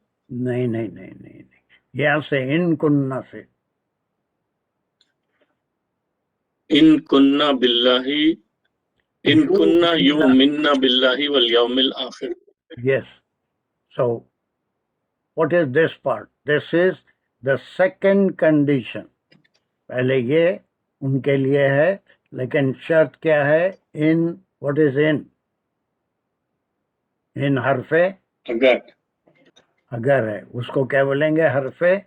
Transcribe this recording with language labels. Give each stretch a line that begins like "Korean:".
Urdu: نہیں نہیں نہیں نہیں نہیں، یہاں سے ان کننا سے،
Arabic: ان کننا باللہ، ان کننا یؤمننا باللہ والیوم الآخر۔
English: Yes. So, what is this part? This is the second condition.
Urdu: پہلے یہ ان کے لیے ہے، لیکن شرط کیا ہے؟ ان،
English: what is in?
Urdu: ان حرف اگر، اگر ہے، اس کو کیا بولیں گے؟ حرف